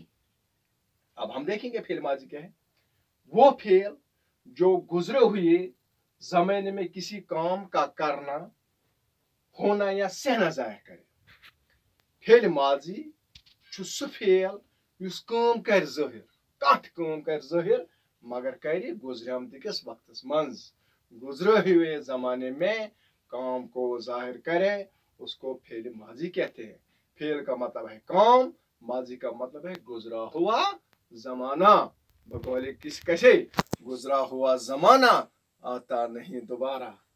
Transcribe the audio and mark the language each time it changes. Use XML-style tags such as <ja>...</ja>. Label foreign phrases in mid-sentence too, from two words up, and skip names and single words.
<hi>अब हम देखेंगे फेल माजी क्या है। वो फेल जो गुजरे हुए जमाने में किसी काम का करना, होना या सहना जाहिर करे।</hi> <ks>फेल माजी सु फेल युस काम कर ज़ाहिर, कत काम कर ज़ाहिर मगर करे गुजरमतिस वक्तस मंज,</ks> <hi>गुजरे हुए जमाने में काम को जाहिर करे, उसको फेल माजी कहते हैं। फेल का मतलब है काम, माजी का मतलब है गुजरा हुआ जमाना। बोले किस कैसे? गुजरा हुआ जमाना आता नहीं दोबारा।</hi>